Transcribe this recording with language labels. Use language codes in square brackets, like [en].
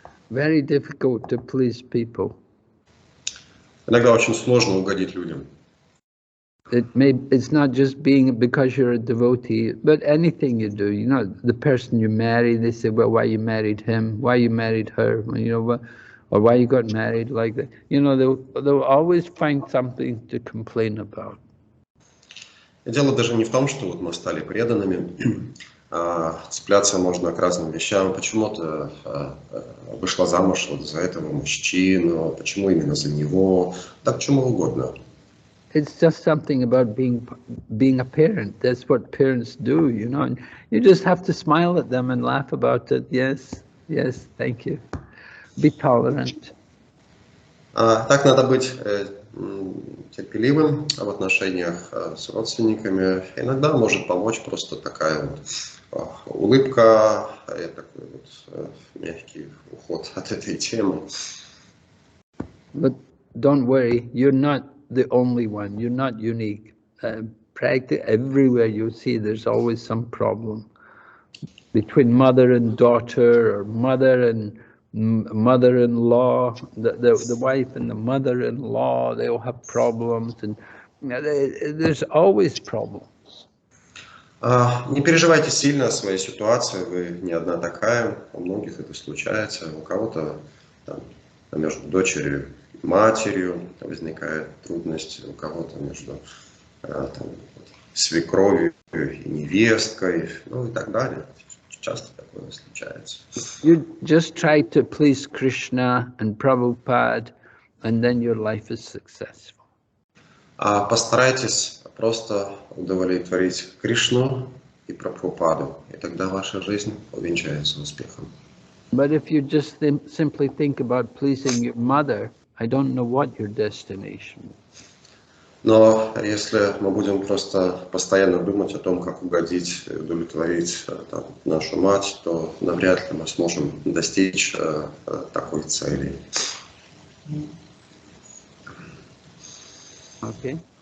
[en] Very difficult to please people. [ru] Иногда очень сложно угодить людям. [en] It's not just being because you're a devotee, but anything you do. The person you marry, they say, well, why you married him, why you married her, or why you got married like that. They'll always find something to complain about. [ru] Дело даже не в том, что вот мы стали преданными. Цепляться можно к разным вещам. Почему ты вышла замуж вот за этого мужчину, почему именно за него, да к чему угодно. [en] It's just something about being a parent. That's what parents do, and you just have to smile at them and laugh about it. Yes, thank you. Be tolerant. [ru] Так надо быть терпеливым в отношениях с родственниками. Иногда может помочь просто такая вот улыбка и такой вот мягкий уход от этой темы. [en] But don't worry, you're not the only one. You're not unique. Practically everywhere you see, there's always some problem between mother and daughter, or mother and mother-in-law. The wife and the mother-in-law, they all have problems, and there's always problems. [ru] Не переживайте сильно о своей ситуации, вы не одна такая, у многих это случается, у кого-то там, между дочерью и матерью возникает трудность, у кого-то между там, свекровью и невесткой, ну и так далее. Часто такое случается. [en] You just try to please Krishna and Prabhupada, and then your life is successful. [ru] Постарайтесь просто удовлетворить Кришну и Прабхупаду, и тогда ваша жизнь увенчается успехом. [en] But if you just simply think about pleasing your mother, I don't know what your destination is. [ru] Но если мы будем просто постоянно думать о том, как угодить, удовлетворить там, нашу мать, то навряд ли мы сможем достичь такой цели. [en] Okay.